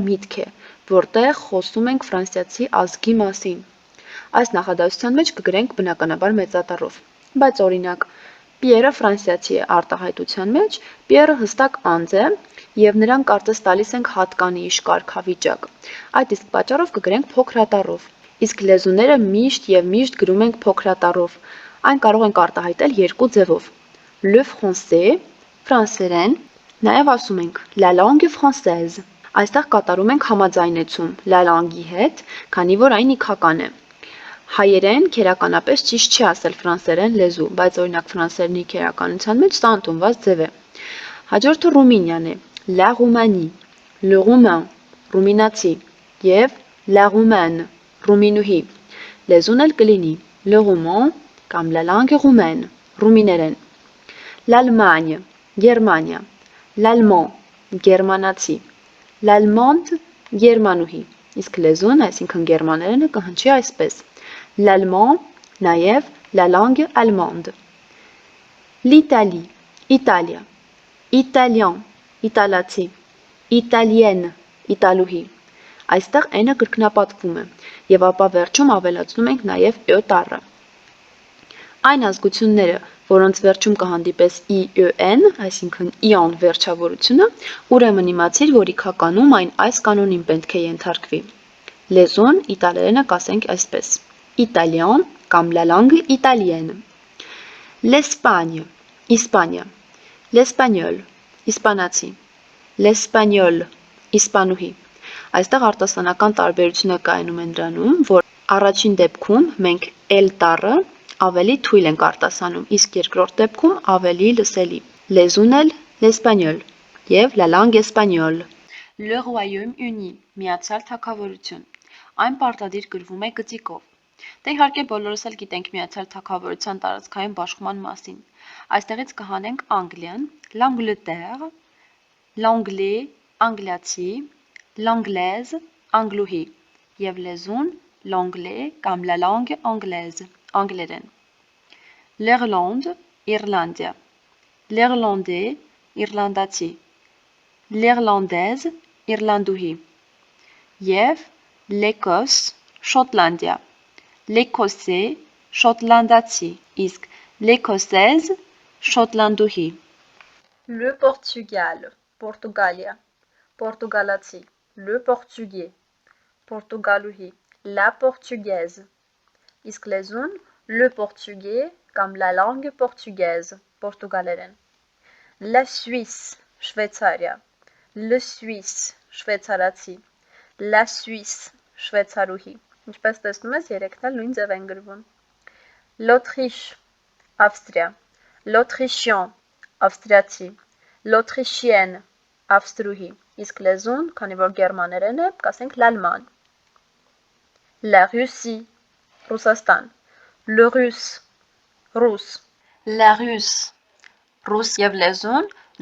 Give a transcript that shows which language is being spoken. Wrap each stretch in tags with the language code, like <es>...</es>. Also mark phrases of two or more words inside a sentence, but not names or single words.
<hy>միտք է, որտեղ խոսում ենք ֆրանսիացի ազգի մասին։ Այս նախադասության մեջ կգրենք բնականաբար մեծ ատառով։ Բայց օրինակ, Պիերը ֆրանսիացի է արտահայտության մեջ, Պիերը հստակ անձ է, եւ նրան կարծես տալիս ենք հատկանիշ, կարգավիճակ։ Այդ իսկ պատճառով կգրենք փոքրատառով։ Իսկ լեզուները միշտ գրում ենք փոքրատառով։ Այն կարող ենք արտահայտել երկու ձևով.</hy> <fr>Le français,</fr> <hy>ֆրանսերեն, նաեւ ասում ենք</hy> <fr>la langue française։</fr> <hy>Այստեղ կատարում ենք համաձայնեցում</hy> <fr>la langue-</fr> <hy>ի հետ, քանի որ այն իքական է։ Հայերեն քերականապես ճիշտ չի ասել ֆրանսերեն լեզու, բայց օրինակ ֆրանսերենի քերականության մեջ սա ընդունված ձև է։ Հաջորդը Ռումինիան է.</hy> <fr>La Roumanie, le Roumain,</fr> <hy>ռումինացի եւ</hy> <fr>la Roumaine,</fr> <hy>ռումինուհի։ Լեզուն էլ կլինի</hy> <fr>le roumain</fr> <hy>կամ</hy> <fr>la langue roumaine,</fr> <hy>ռումիներեն։ L'Allemagne, Գերմանիա, l'allemand, գերմանացի, l'allemande, գերմանուհի։ Իսկ լեզուն, այսինքն գերմաներենը կհնչի այսպես.</hy> <fr>L'allemand, նաև la langue allemande. L'Italie,</fr> <hy>Իտալիա, italien, իտալացի, italienne, իտալուհի։ Այստեղ n-ը կրկնապատկվում է եւ ապա վերջում ավելացնում ենք նաև ը տառը։ Այն ազգությունները, որոնց վերջում կհանդիպես ին, այսինքն իոն վերջավորությունը, ուրեմն իմացիր, որ իքականում այն այս կանոնին պետք է ենթարկվի։ Լեզուն իտալերենը կասենք այսպես.</hy> <fr>Italien կամ la langue italienne. L'Espagne, Իսպանիա. L'espagnol, իսպանացի. L'espagnol,</fr> <hy>իսպանուհի։ Այստեղ արտասանական տարբերությունը կայանում է նրանում, որ առաջին դեպքում մենք el տառը ավելի թույլ ենք արտասանում, իսկ երկրորդ դեպքում ավելի լսելի։ Լեզուն էլ l'espagnol եւ</hy> <fr>la langue espagnole. Le Royaume-Uni,</fr> <hy>Միացյալ Թագավորություն։ Այն պարտադիր գրվում է գծիկով։ Դե իհարկե բոլորս էլ գիտենք Միացյալ Թագավորության տարածքային բաշխման մասին։ Այստեղից կհանենք Անգլիան,</hy> <fr>l'Angleterre, l'anglais, անգլիացի, l'anglaise,</fr> <hy>անգլուհի եւ լեզուն l'anglais կամ</hy> <fr>la langue anglaise,</fr> <hy>անգլերեն։ L'Irlande, Իռլանդիա, l'Irlandais, իռլանդացի, l'Irlandaise, իռլանդուհի եւ l'Écosse, Շոտլանդիա, l'Écossais, շոտլանդացի, իսկ l'Écossaise, շոտլանդուհի։</hy> <fr>Le Portugal,</fr> <hy>Պորտուգալիա, պորտուգալացի,</hy> <fr>le Portugais, պորտուգալուհի, la Portugaise,</fr> <hy>իսկ լեզուն</hy> <fr>le Portugais</fr> <hy>կամ</hy> <fr>la langue portugaise,</fr> <hy>պորտուգալերեն։</hy> <fr>La Suisse,</fr> <hy>Շվեյցարիա, le</hy> <fr>Suisse, շվեյցարացի, la Suisse,</fr> <hy>շվեյցարուհի։ Ինչպես տեսնում ես, երեքն էլ նույն ձև են գրվում։ L'Autriche, Ավստրիա, l'Autrichien, ավստրիացի, l'Autrichienne, ավստրուհի, իսկ լեզուն, քանի որ գերմաներեն է, կասենք l'allemand։</hy> <fr>La Russie,</fr> <hy>Ռուսաստան,</hy> <fr>le Russe,</fr> <hy>ռուս,</hy> <fr>la Russe,</fr> <hy>ռուս եւ լեզուն</hy>